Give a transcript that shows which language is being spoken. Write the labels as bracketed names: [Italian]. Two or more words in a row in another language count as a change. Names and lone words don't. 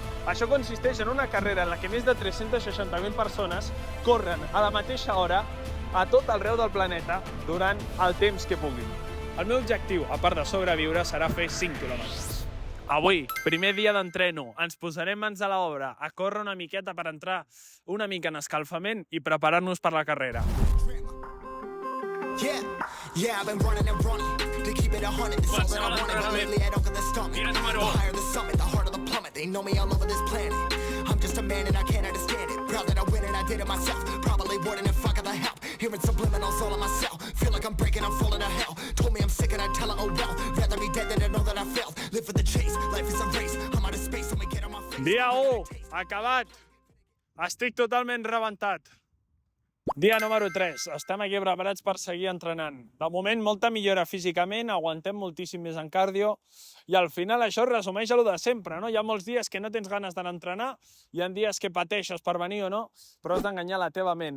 [Catalan] Això consisteix en una carrera en la que més de 360.000 persones corren a la mateixa hora a tot arreu del planeta durant el temps que puguin. El meu objectiu, a part de sobreviure, serà fer 5 quilòmetres. Avui, primer dia d'entreno, ens posarem mans a l'obra a córrer una miqueta per entrar una mica en escalfament i preparar-nos per la carrera. [English] Yeah, I've been running and running to keep it 100. This all that I wanted, but lately I don't get the stomach. The higher the summit, the harder the plummet. They know me all over this planet. I'm just a man and I can't understand it. Proud that I win and I did it myself. Probably wouldn't if I got the help. Hearing subliminals all on myself. Feel like I'm breaking, I'm falling to hell. Told me I'm sick and I tell her, oh well. Rather be dead than to know that I failed. Live for the chase, life is a race. I'm out of space, so me get on my face. [Catalan] Dia 1, acabat. Estic totalment rebentat. Dia número 3. Estem aquí preparats per seguir entrenant. De moment, molta millora físicament, aguantem moltíssim més en cardio i al final això es resumeix a lo de sempre, no? Hi ha molts dies que no tens ganes d'anar a entrenar, hi ha dies que pateixes per venir o no, però has d'enganyar la teva ment.